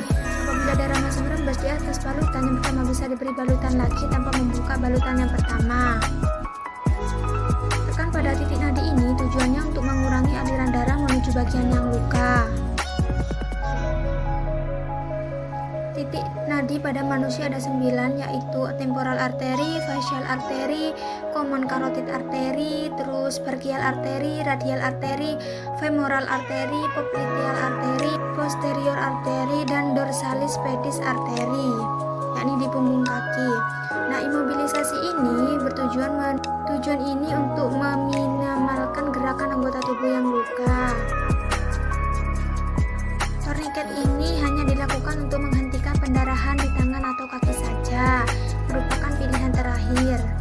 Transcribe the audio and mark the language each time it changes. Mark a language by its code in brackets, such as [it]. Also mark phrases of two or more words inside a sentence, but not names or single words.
[id] Apabila darah masih merembes di atas balutan yang pertama, bisa diberi balutan lagi tanpa membuka balutan yang pertama. Tekan pada titik nadi ini tujuannya untuk mengurangi aliran darah menuju bagian yang luka. Titik nadi pada manusia ada 9, yaitu [en] temporal artery, facial artery, common carotid artery, [id] terus [en] brachial artery, radial artery, femoral artery, popliteal artery, posterior artery, [id] dan [en] dorsalis pedis artery, [id] yakni di punggung kaki. Nah, imobilisasi ini tujuan ini untuk meminimalkan gerakan anggota tubuh yang luka. Torniket ini hanya dilakukan untuk menghentikan pendarahan di tangan atau kaki saja, merupakan pilihan terakhir.